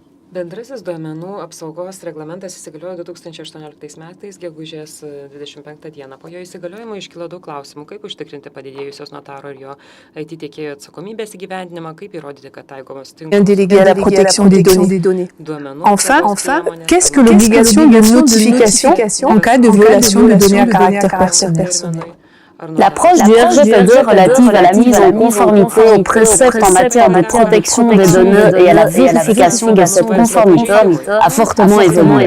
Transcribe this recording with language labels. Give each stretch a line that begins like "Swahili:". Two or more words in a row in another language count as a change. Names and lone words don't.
Lithuanian: Bendrasis duomenų apsaugos reglamentas įsigaliojo 2018 metais, gegužės 25 dieną. Po jo įsigaliojimo iškilo daug klausimų, kaip užtikrinti padidėjusios notaro ir jo IT tiekėjo atsakomybės įgyvendinimą, kaip įrodyti, kad taikomos
French: Délégué à la protection des données. Enfin, qu'est-ce que l'obligation de notification en cas de violation de données à caractère personnel? L'approche du RGPD relative à la mise en conformité aux préceptes en matière de protection des données et à la vérification de cette conformité a fortement évolué.